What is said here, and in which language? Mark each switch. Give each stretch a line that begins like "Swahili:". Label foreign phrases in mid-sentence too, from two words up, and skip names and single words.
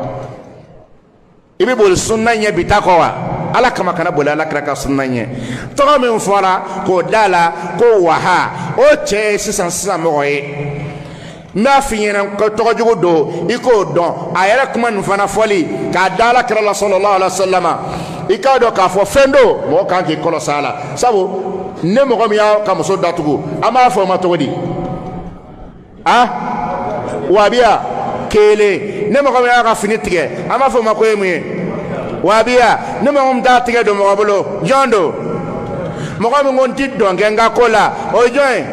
Bambara: i bɛ boli sunna ɲɛ bi ta kɔ wa ala kama kana boli alakira ka sunna ɲɛ tɔgɔ min fɔra k'o da la ko waha o cɛ ye sisan mɔgɔ ye n'a f'i ɲɛna ko tɔgɔjugu don i k'o dɔn a yɛrɛ kuma nin fana fɔli k'a da alakira la
Arabic: صلى الله عليه وسلم
Bambara: i k'a dɔn k'a fɔ fɛn don mɔgɔ kan k'i kɔlɔsi a la sabu ne mɔgɔ min y'a ka muso datugu an b'a fɔ o ma cogo di wahabiya kelen ne mɔgɔ min y'a ka fini tigɛ an b'a fɔ o ma ko ye mun ye wahabiya ne mɔgɔ min t'a tigɛ don mɔgɔ bolo jɔn don mɔgɔ min ko n ti dɔn kɛ n ka ko la o ye jɔn ye